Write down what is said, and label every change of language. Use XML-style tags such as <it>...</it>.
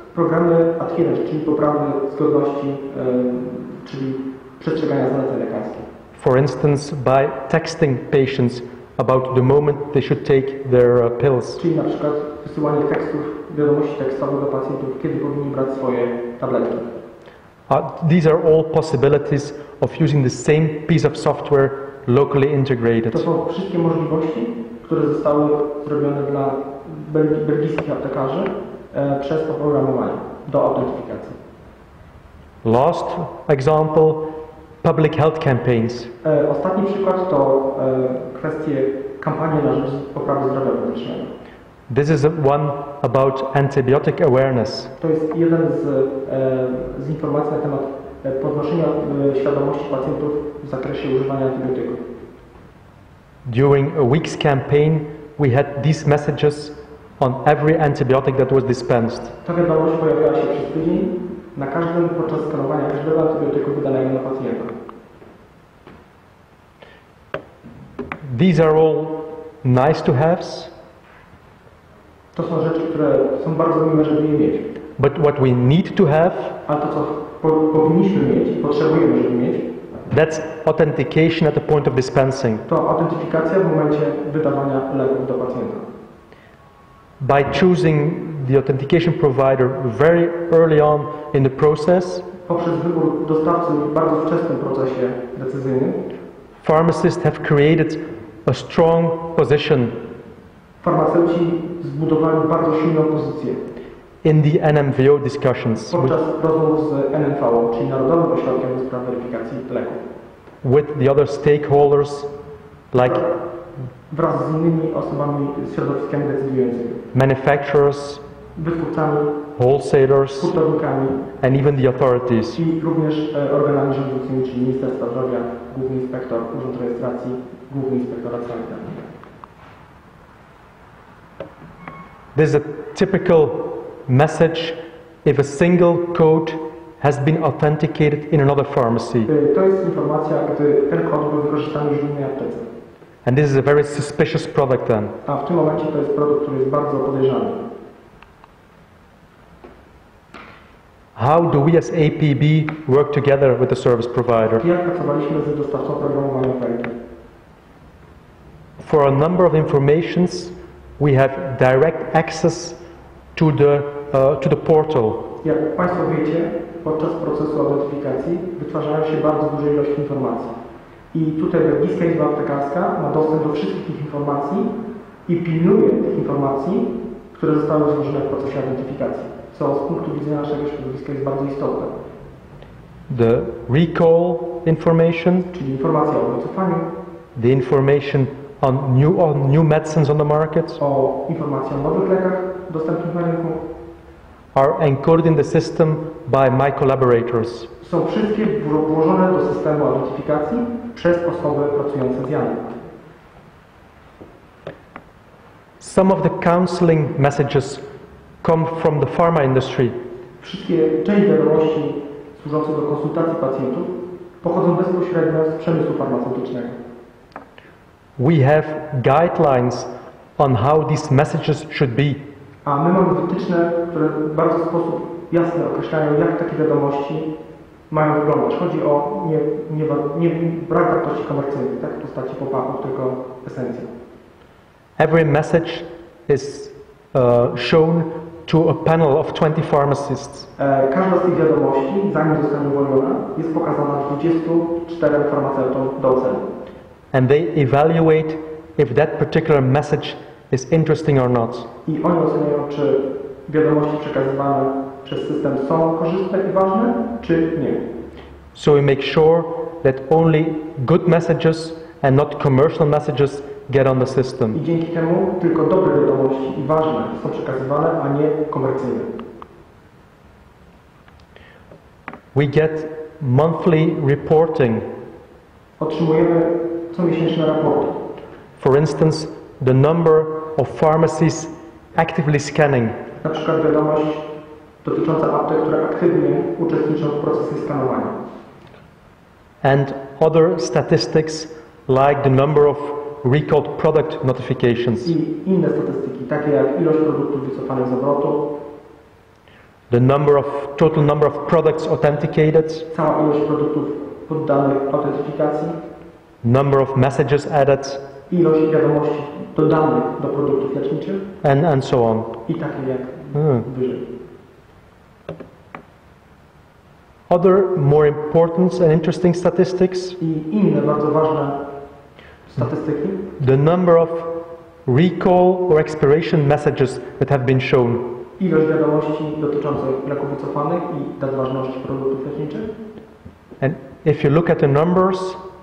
<pl>Programy adherence, czyli poprawy zgodności, czyli przestrzegania zaleceń lekarskich.</pl> <en>For instance, by texting patients about the moment they should take their pills.</en> <pl>Czyli na przykład wysyłanie tekstów, wiadomości tekstowych do pacjentów, kiedy powinni brać swoje tabletki.</pl> <en>These are all possibilities of using the same piece of software locally integrated.</en> <pl>To są wszystkie możliwości, które zostały zrobione dla belgijskich aptekarzy przez oprogramowanie do autentyfikacji.</pl> <en>Last example, public health campaigns.</en> <pl>Ostatni przykład to kwestie kampanii na rzecz poprawy zdrowia publicznego.</pl> <en>This is one about antibiotic awareness.</en> <pl>To jest jeden z informacji na temat podnoszenia świadomości pacjentów w zakresie używania antybiotyków.</pl> <en>During a week's campaign, we had these messages on every antibiotic that was dispensed.</en> <pl>Ta wiadomość pojawiała się przez tydzień podczas skanowania każdego antybiotyku wydanego na pacjenta.</pl> <en>These are all nice to haves.</en> <pl>To są rzeczy, które są bardzo miłe, żeby je mieć.</pl> <en>But what we need to have,</en> <pl>ale to, co powinniśmy mieć, potrzebujemy, żeby mieć,</pl> <en>that's authentication at the point of dispensing.</en> <pl>To autentyfikacja w momencie wydawania leków do pacjenta.</pl> <en>By choosing the authentication provider very early on in the process,</en> <pl>poprzez wybór dostawcy w bardzo wczesnym procesie decyzyjnym,</pl> <en>pharmacists have created a strong position</en> <pl>farmaceuci zbudowali bardzo silną pozycję</pl> <en>in the NMVO discussions</en> <pl>podczas rozmów z NMVO, czyli Narodowym Ośrodkiem do Spraw Weryfikacji Leków,</pl> <en>with the other stakeholders like</en> <pl>wraz z innymi osobami, z środowiskami decydującymi,</pl> <en>manufacturers,</en> <pl>wytwórcami,</pl> <en>wholesalers,</en> <pl>hurtownikami</pl> <en>and even the authorities.</en> <pl>i również organami rządzącymi, czyli Ministerstwa Zdrowia, Główny Inspektor, Urząd Rejestracji, Główny Inspektorat Sanitarny.</pl> <en>This is a typical message if a single code has been authenticated in another pharmacy.</en> <pl>To jest informacja, gdy ten kod był wykorzystany już w innej aptece.</pl> <en>And this is a very suspicious product then.</en> <pl>A w tym momencie to jest produkt, który jest bardzo podejrzany.</pl> <en>How do we as APB work together with the service provider?</en> <pl>Jak pracowaliśmy z dostawcą programowania oferty?</pl> <en>For a number of informations, we have direct access to the portal.</en> <pl>Jak Państwo wiecie, podczas procesu autentyfikacji wytwarzają się bardzo duże ilości informacji. I tutaj Belgijska Izba Aptekarska ma dostęp do wszystkich tych informacji i pilnuje tych informacji, które zostały złożone w procesie autentyfikacji, co z punktu widzenia naszego środowiska jest bardzo istotne.</pl> <en>The recall information,</en> <pl>czyli informacja o wycofaniu,</pl> <en>the information on new medicines on the market,</en> <pl>o informacji o nowych lekach dostępnych na rynku,</pl> <en>are encoded in the system by my collaborators.</en> <pl>Są wszystkie włożone do systemu autentyfikacji przez osoby pracujące z Janem.</pl> <en>Some of the counseling messages come from the pharma industry.</en> <pl>Część wiadomości służących do konsultacji pacjentów pochodzą bezpośrednio z przemysłu farmaceutycznego.</pl> <en>We have guidelines on how these messages should be.</en> <pl>A my mamy wytyczne, które w bardzo sposób jasny określają, jak takie wiadomości mają wyglądać. Chodzi o brak wartości komercyjnej, tak w postaci pop-upów, tylko esencja.</pl> <en>Every message is shown to a panel of 20 pharmacists.</en> <pl>Każda z tych wiadomości, zanim zostanie uwolniona, jest pokazana 24 farmaceutom do oceny.</pl> <en>And they evaluate if that particular message is interesting or not.</en> <pl>I oni oceniają, czy wiadomości przekazywane przez system są korzystne i ważne, czy nie.</pl> <en>So we make sure that only good messages and not commercial messages get on the system.</en> <pl>I dzięki temu tylko dobre wiadomości i ważne są przekazywane, a nie komercyjne.</pl> <en>We get monthly reporting.</en> <pl>Otrzymujemy comiesięczne raporty.</pl> <en>For instance, the number of pharmacies actively scanning.</en> <pl>Na przykład wiadomość dotycząca aptek, które aktywnie uczestniczą w procesie skanowania.</pl> <en>And other statistics like the number of recalled product notifications.</en> <pl>I inne statystyki, takie jak ilość produktów wycofanych z obrotu,</pl> <en>The total number of products authenticated,</en> <pl>cała ilość produktów poddanych autentyfikacji,</pl> <en>number of messages added,</en> <pl>ilość wiadomości dodanych do produktów leczniczych</pl> <en>and so on.</en> <pl>i takie jak wyżej.</pl> <en>Other more important and interesting statistics,</en> <pl>I inne bardzo ważne statystyki,</pl> <en>the number of recall or expiration messages that have been shown.</en> <pl>ilość wiadomości dotyczących leków wycofanych i dat ważności produktów leczniczych.</pl> <en>And if you look at the numbers,</en>